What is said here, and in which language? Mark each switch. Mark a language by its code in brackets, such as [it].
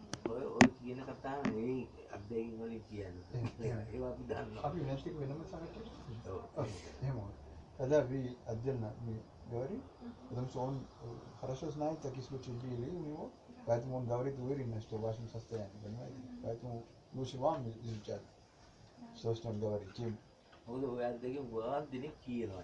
[si] ඔය කියන කතාව නෙවෙයි අත්දැකීම් වලින් කියන්නේ. ඒවා අපි දන්නවා. අපි නැති වෙනම සමහරවිට. ඔව්. එහෙම. [ru] Тогда вы отдельно мы говорим, потому что он хорошо знает, такие случаи были у него, поэтому он говорит уверенно, что в вашем состоянии, понимаете? Поэтому лучше вам изучать, что он говорит, чем [si] මොකද ඔය අත්දැකීම් ගොඩාක් දෙනෙක් කියනවා.